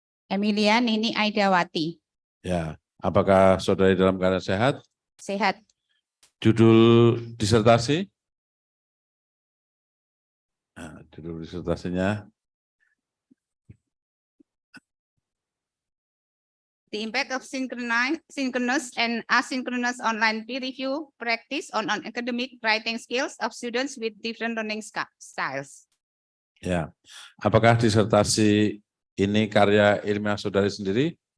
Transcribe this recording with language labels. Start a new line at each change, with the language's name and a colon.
Indonesian: Emilia Ninik Aydawati. Ya, apakah saudari dalam keadaan sehat? Sehat. Judul disertasi? Nah, judul disertasinya.
English: The impact of synchronous and asynchronous online peer review practice on academic writing skills of students with different learning styles.
Indonesian: Ya, apakah disertasi ini karya ilmiah saudari sendiri?